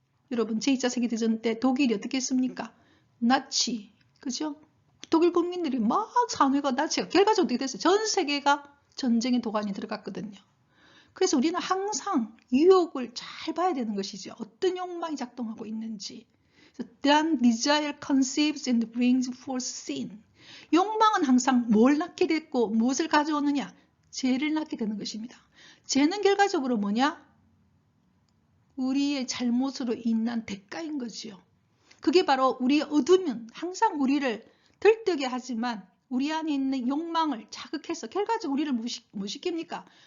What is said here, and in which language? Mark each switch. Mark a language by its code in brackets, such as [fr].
[ko] 여러분, 제2차 세계대전 때 독일이 어떻게 했습니까? 나치, 그죠? 독일 국민들이 막 산회가 나치가, 결과적으로 어떻게 됐어요? 전 세계가 전쟁의 도가니에 들어갔거든요. 그래서 우리는 항상 유혹을 잘 봐야 되는 것이죠. 어떤 욕망이 작동하고 있는지. [en] Then desire conceives and brings forth sin. [ko] 욕망은 항상 뭘 낳게 됐고 무엇을 가져오느냐? 죄를 낳게 되는 것입니다. 죄는 결과적으로 뭐냐? 우리의 잘못으로 인한 대가인 거지요. 그게 바로 우리의 어두면 항상 우리를 들뜨게 하지만 우리 안에 있는 욕망을 자극해서 결과적으로 우리를 뭐 시킵니까?